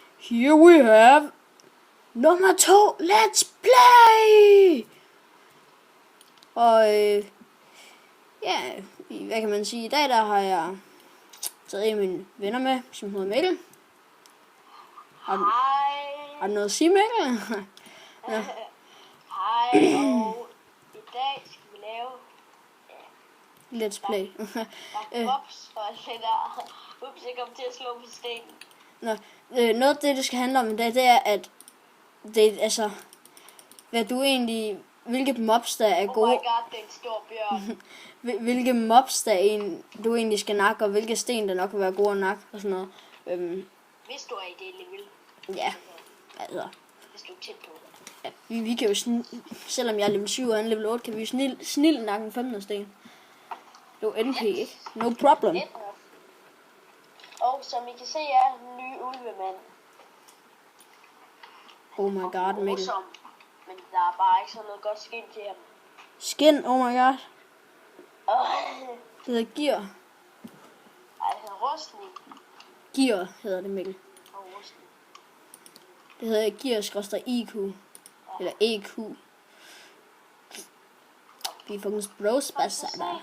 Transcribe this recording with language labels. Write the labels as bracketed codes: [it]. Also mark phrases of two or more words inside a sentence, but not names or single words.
[en] Here we have nummer 2. Let's play! [da] Og ja, hvad kan man sige? I dag der har jeg taget en af mine venner med, som hedder Mikkel. Hej. Har du noget at sige, Mikkel? Ja. Hej, og i dag skal vi lave [en] Let's play. [da] bops og alt det der. Ups, jeg kom til at slå på stenen. Nå, noget af det skal handle om i dag, det er, at det altså, hvad du egentlig, hvilke mobs der er gode. [en] Oh my god, [da] det er en stor bjørn. Hvilke mobs der du egentlig skal nakke, og hvilke sten der nok vil være gode at nakke, og sådan noget. Hvis du er i det level. Ja, altså. Hvis du er tæt på. Ja, vi kan jo, selvom jeg er level 7 og han er level 8, kan vi jo snilde nakke en 15. sten. Det er jo NP, ikke? [en] No problem. [da] Og som I kan se er den nye ulvemand. [en] Oh my god, Mikkel. [da] Men der er bare ikke sådan noget godt skin til ham. [en] Skin, oh my god. [da] Det hedder gear. Ej, det hedder rustning. Gear hedder det, Mikkel. Og rustning. Det hedder gear-IQ. Eller EQ. Vi får en bros bare der.